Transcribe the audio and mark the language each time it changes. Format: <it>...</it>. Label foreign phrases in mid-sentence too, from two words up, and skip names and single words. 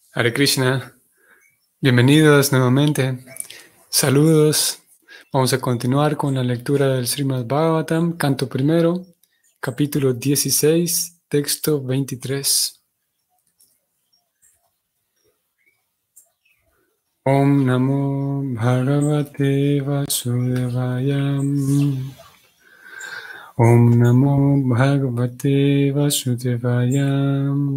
<es>Hare Krishna, bienvenidos nuevamente. Saludos. Vamos a continuar con la lectura del Srimad Bhagavatam, canto primero, capítulo 16, texto 23.</es> <sa>Om Namo Bhagavate Vasudevaya. Om Namo Bhagavate Vasudevaya.</sa>